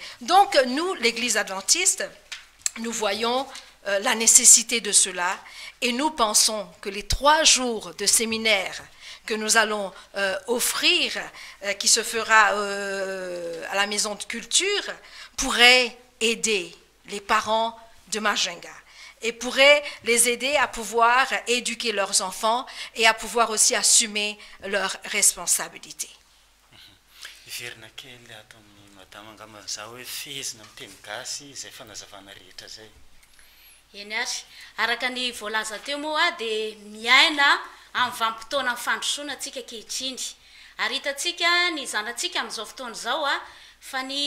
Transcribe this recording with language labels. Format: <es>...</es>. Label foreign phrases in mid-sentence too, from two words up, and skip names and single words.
<fr>Donc nous, l'Église adventiste, nous voyons la nécessité de cela et nous pensons que les 3 jours de séminaire que nous allons offrir, qui se fera à la maison de culture, pourrait aider les parents de Majunga et pourrait les aider à pouvoir éduquer leurs enfants et à pouvoir aussi assumer leurs responsabilités.</fr> <mg>Eny ary araka ny voalaza teo moa dia miaina amin'ny vanim-potoana ny fandrosoana antsika ankehitriny ary hitantsika ny zanatsika amin'izao fotoana izao fa ny</mg>